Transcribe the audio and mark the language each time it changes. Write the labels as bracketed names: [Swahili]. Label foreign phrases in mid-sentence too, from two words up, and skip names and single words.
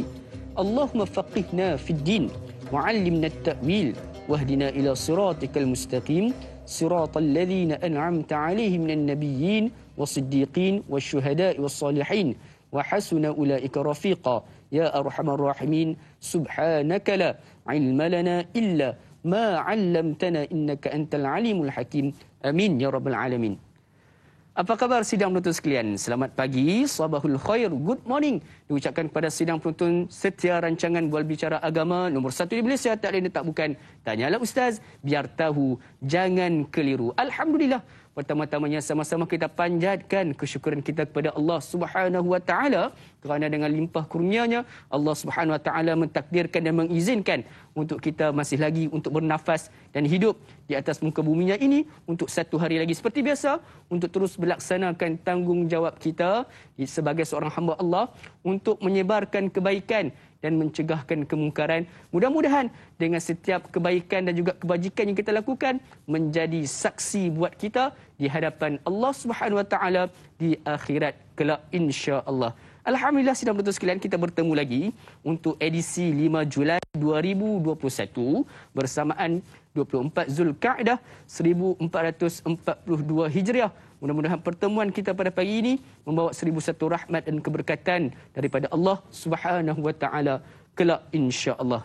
[Arabic] اللهم فقهنا في الدين وعلمنا التأويل واهدنا إلى صراطك المستقيم صراط الذين أنعمت عليهم من النبيين والصديقين والشهداء والصالحين وحسن أولئك رفيقا يا أرحم الراحمين. سبحانك لا علم لنا إلا ما علمتنا إنك أنت العليم الحكيم. آمين يا رب العالمين. [Malay] Apa khabar sidang penonton sekalian? Selamat pagi, [Arabic] صباح الخير, [English] good morning [Malay] diucapkan kepada sidang penonton setia rancangan Bual Bicara Agama nombor 1 di Malaysia, tak lain tak bukan Tanyalah Ustaz, biar tahu, jangan keliru. Alhamdulillah, pertama-tamanya sama-sama kita panjatkan kesyukuran kita kepada [Arabic] الله سبحانه وتعالى [Malay] kerana dengan limpah kurnianya [Arabic] الله سبحانه وتعالى [Malay] mentakdirkan dan mengizinkan untuk kita masih lagi untuk bernafas dan hidup di atas muka buminya ini untuk satu hari lagi seperti biasa untuk terus melaksanakan tanggungjawab kita sebagai seorang hamba Allah untuk menyebarkan kebaikan dan mencegahkan kemungkaran. Mudah-mudahan dengan setiap kebaikan dan juga kebajikan yang kita lakukan menjadi saksi buat kita di hadapan [Arabic] الله سبحانه وتعالى [Malay] di akhirat kelak [Arabic] إن شاء الله. [Malay] Alhamdulillah sidang penonton sekalian, kita bertemu lagi untuk edisi 5 Julai 2021 bersamaan 24 Zulkaadah 1442 Hijriah. Mudah-mudahan pertemuan kita pada pagi ini membawa 1001 rahmat dan keberkatan daripada [Arabic] الله سبحانه وتعالى [Malay] kelak [Arabic] إن شاء الله.